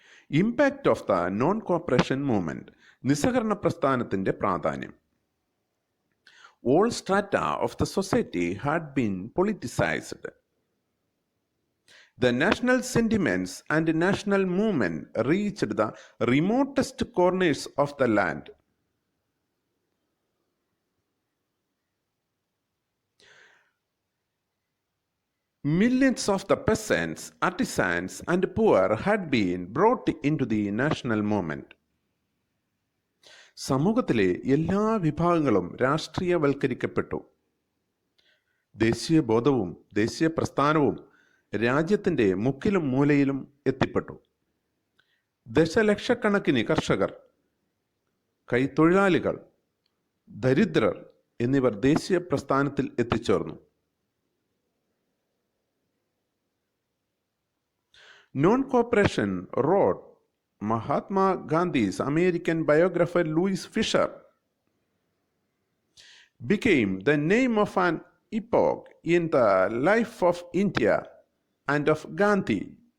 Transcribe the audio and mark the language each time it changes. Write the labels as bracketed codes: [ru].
[en] impact of the non cooperation movement, [ml] നിസ്സഹകരണ പ്രസ്ഥാനത്തിന്റെ പ്രാധാന്യം. [en] All strata of the society had been politicized. The national sentiments and national movement reached the remotest corners of the land. Millions of the peasants, artisans, and poor had been brought into the national movement. [ml] സമൂഹത്തിലെ എല്ലാ വിഭാഗങ്ങളും രാഷ്ട്രീയവൽക്കരിക്കപ്പെട്ടു. ദേശീയ ബോധവും ദേശീയ പ്രസ്ഥാനവും രാജ്യത്തിൻ്റെ മുക്കിലും മൂലയിലും എത്തിപ്പെട്ടു. ദശലക്ഷക്കണക്കിന് കർഷകർ, കൈത്തൊഴിലാളികൾ, ദരിദ്രർ എന്നിവർ ദേശീയ പ്രസ്ഥാനത്തിൽ എത്തിച്ചേർന്നു. [en] Non-cooperation, wrote Mahatma Gandhi's American biographer Louis Fisher, became the name of an epoch in the life of India and of Gandhi.